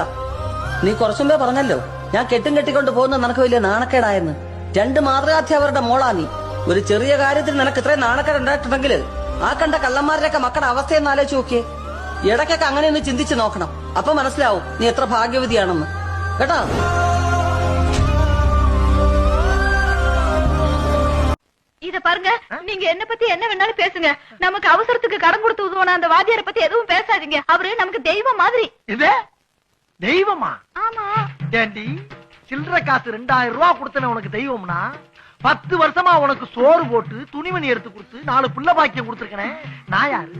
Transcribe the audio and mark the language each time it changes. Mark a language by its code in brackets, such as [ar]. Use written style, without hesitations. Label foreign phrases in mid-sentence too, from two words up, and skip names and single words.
[ml] നീ കുറച്ചുമ്പേ പറഞ്ഞല്ലോ ഞാൻ കെട്ടും കെട്ടിക്കൊണ്ട് പോകുന്ന നിനക്ക് വലിയ നാണക്കേടായെന്ന്. 2 മാതൃകാധ്യാപകരുടെ മോളാ നീ. ഒരു ചെറിയ കാര്യത്തിൽ നിനക്ക് ഇത്രയും നാണക്കേട് ഉണ്ടായിട്ടുണ്ടെങ്കിൽ ആ കണ്ട കള്ളന്മാരുടെയൊക്കെ മക്കളുടെ അവസ്ഥയെന്ന് ആലോചിച്ച് നോക്കിയേ. ഇടയ്ക്കൊക്കെ അങ്ങനെ ഒന്ന് ചിന്തിച്ചു നോക്കണം, അപ്പൊ മനസ്സിലാവും നീ എത്ര ഭാഗ്യവതിയാണെന്ന്, കേട്ടോ. [ta] இத பாருங்க, நீங்க என்ன பத்தி என்ன வேணாலும் பேசுங்க. நமக்கு அவசரத்துக்கு கடன் கொடுத்து உதவன அந்த வாத்தியாரை பத்தி எதுவும் பேசாதீங்க. அவரு நமக்கு தெய்வம் மாதிரி. இது தெய்வமா? ஆமா. ஏண்டி, சில்லற காசு 2000 ரூபாய் கொடுத்தன உனக்கு தெய்வம்னா 10 வருஷமா உனக்கு சோறு போட்டு துணிமணி எடுத்து கொடுத்து 4 புள்ள பாக்கியம் கொடுத்திருக்கனே, நான் யாரு?